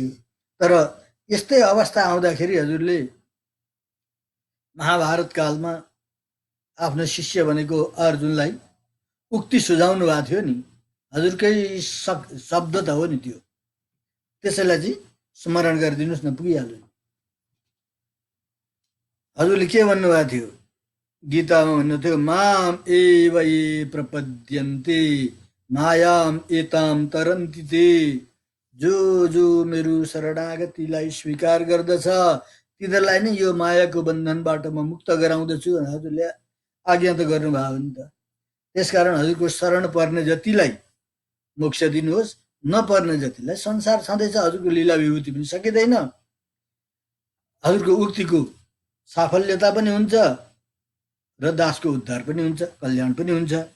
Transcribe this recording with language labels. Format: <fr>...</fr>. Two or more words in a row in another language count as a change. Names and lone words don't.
<ne>तर यस्तै अवस्था आउँदाखेरि हजुरले महाभारत कालमा आफ्नो शिष्य भनेको अर्जुनलाई उक्ति सुझाउनु भएको थियो नि, हजुरकै शब्द त हो नि त्यो, त्यसैलाई चाहिँ स्मरण गरिदिनुहोस् न, पुगिहाल्यो। हजुरले के भन्नुभएको थियो? गीतामा भन्नु थियो</ne> <sa>माम एव ये प्रपद्यन्ते मायाम एताम तरन्ति ते</sa> <ne>जो जो मेरो शरणागतिलाई स्वीकार गर्दछ तिनीहरूलाई नै यो मायाको बन्धनबाट म मुक्त गराउँदछु भनेर हजुरले आज्ञा त गर्नुभयो नि त। त्यसकारण हजुरको शरण पर्ने जतिलाई मोक्ष दिनुहोस्, नपर्ने जतिलाई संसार छँदैछ, हजुरको लीला विभूति पनि सकिँदैन, हजुरको उक्तिको साफल्यता पनि हुन्छ र दासको उद्धार पनि हुन्छ, कल्याण पनि हुन्छ।</ne>